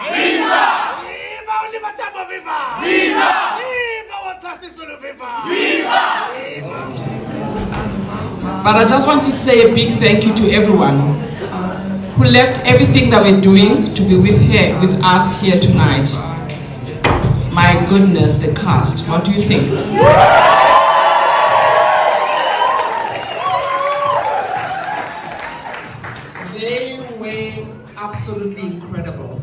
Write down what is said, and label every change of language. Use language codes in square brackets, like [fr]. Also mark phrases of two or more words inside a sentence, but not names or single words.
[en] Viva! Viva Oliver Tambo, viva! Viva! Viva Watasi Sulu, viva! Viva! But I just want to say a big thank you to everyone who left everything that we're doing to be with us here tonight. My goodness, the cast, what do you think? They were absolutely incredible.